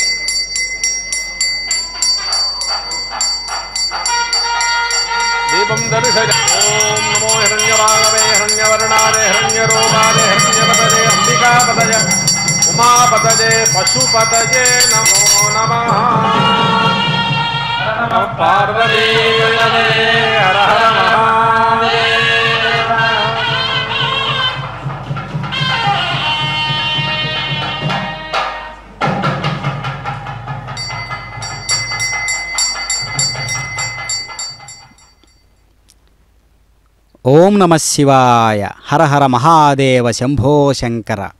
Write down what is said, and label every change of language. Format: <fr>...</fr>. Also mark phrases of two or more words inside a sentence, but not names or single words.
<sa>दीपं दर्शय ओम नमो हिरण्यवागवे हिरण्यवर्णाय हिरण्यरूपाय हिरण्यपतये अंबिकापतये उमापतये पशुपतये नमो नमः पार्वती हर हर महादेव ఓం నమ శివాయ హర హర మహాదేవ శంభో శంకర.</sa>